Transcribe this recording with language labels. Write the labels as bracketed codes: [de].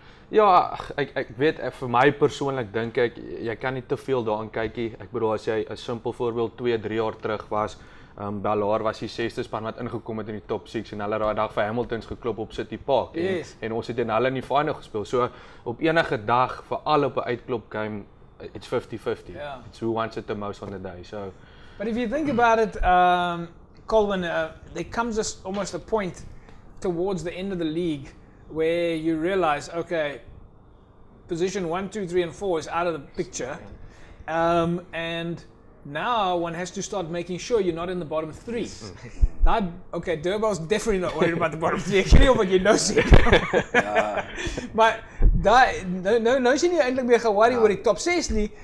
[af] Ja, ek weet, vir my persoonlik dink ek, jy kan nie te veel daaraan kyk nie. Ek bedoel, as jy 'n simpel voorbeeld 2-3 jaar terug was, Ballard was die 6ste span wat ingekom het in die top 6, en hulle het daai dag vir Hamiltons geklop op City Park, en ons het in hulle in die final gespeel. So op enige dag, veral op 'n uitklop game, [en] it's 50-50. Yeah. It's who wants it the most on the day. So, but if you think about it, Colin, there comes almost a point towards the end of the league where you realize, okay, position 1, 2, 3, and 4 is out of the picture, and now one has to start making sure you're not in the bottom 3. Okay, Durbal's definitely not worried about the bottom 3. [af] Ek weet nie of jy nou sê. Maar nou sien jy eintlik meer ge-worry oor die top 6 nie.